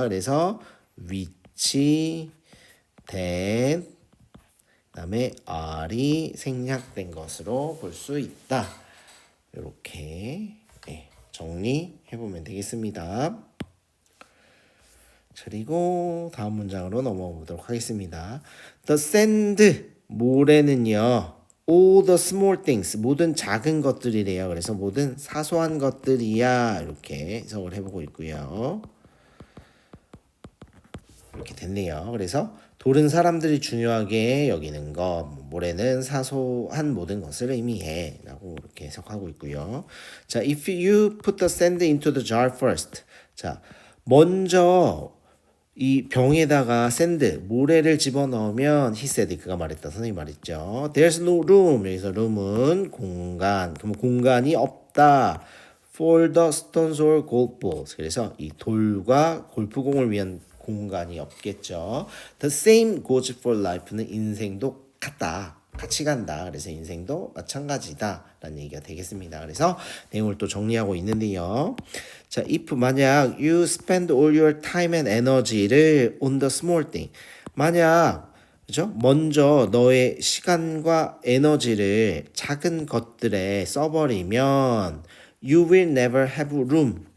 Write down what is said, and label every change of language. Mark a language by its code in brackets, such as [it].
[ko] 그래서 which, that, 그다음에 are이 생략된 것으로 볼 수 있다. 이렇게 정리해 보면 되겠습니다. 그리고 다음 문장으로 넘어가 보도록 하겠습니다. [en] The sand, [ko] 모래는요. [en] All the small things, [ko] 모든 작은 것들이래요. 그래서 모든 사소한 것들이야. 이렇게 해석을 해보고 있고요. 이렇게 됐네요. 그래서 돌은 사람들이 중요하게 여기는 것, 모래는 사소한 모든 것을 의미해 라고 이렇게 해석하고 있고요. [en] 자, if you put the sand into the jar first. [ko] 자, 먼저 이 병에다가 샌드, 모래를 집어넣으면 [en] he said, [ko] 그가 말했다. 선생님이 말했죠. [en] There's no room. [ko] 여기서 room은 공간. 그럼 공간이 없다. [en] For the stones or golf balls. [ko] 그래서 이 돌과 골프공을 위한 공간이 없겠죠. [en] The same goes for life는 [ko] 인생도 같다. 같이 간다. 그래서 인생도 마찬가지다. 라는 얘기가 되겠습니다. 그래서 내용을 또 정리하고 있는데요. 자, [en] if [ko] 만약 [en] you spend all your time and energy를 on the small thing. [ko] 만약 그죠? 먼저 너의 시간과 에너지를 작은 것들에 써버리면 [en] you will never have room.